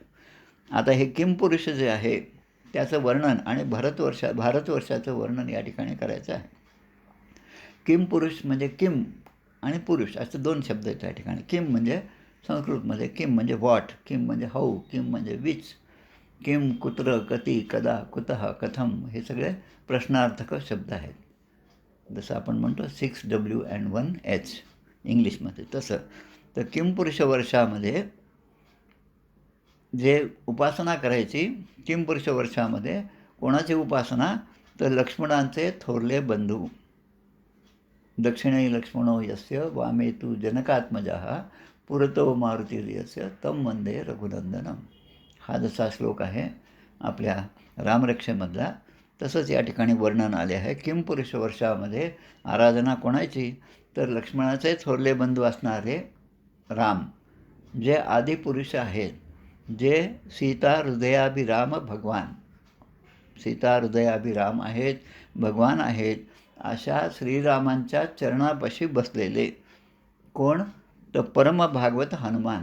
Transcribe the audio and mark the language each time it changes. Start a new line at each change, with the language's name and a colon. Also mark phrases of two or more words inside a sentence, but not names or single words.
Marathi: आता हे किमपुरुष जे आहे त्याचं वर्णन आणि भारतवर्षाचं वर्णन या ठिकाणी करायचं आहे. किमपुरुष म्हणजे किम आणि पुरुष असे 2 शब्द आहेत त्या ठिकाणी. किम म्हणजे संस्कृतमध्ये किम म्हणजे व्हॉट, किम म्हणजे हाऊ, किम म्हणजे विच,
Sanskrit: किम कुत्र, कती, कदा, कुतः, कथम
Marathi: हे सगळे प्रश्नार्थक शब्द आहेत. जसं आपण म्हणतो
English: 6W and 1H
Marathi: इंग्लिशमध्ये, तसं. तर किमपुरुष वर्षामध्ये जे उपासना करायची, किमपुरुष वर्षामध्ये कोणाची उपासना, तर लक्ष्मणांचे थोरले बंधू.
Sanskrit: दक्षिणे लक्ष्मणो यस्य वामे तू जनकात्मजः पुरतो मारुतिर्यस्य तम वंदे रघुनंदनम.
Marathi: हा जसा श्लोक आहे आपल्या रामरक्षेमधला, तसंच या ठिकाणी वर्णन आले आहे. किमपुरुष वर्षामध्ये आराधना कोणाची, तर लक्ष्मणाचे थोरले बंधू असणारे राम, जे आदिपुरुष आहेत, जे सीता हृदयाभिराम भगवान, सीता हृदयाभिराम आहेत, भगवान आहेत, अशा श्रीरामांच्या चरणापाशी बसलेले कोण, तर परम भागवत हनुमान.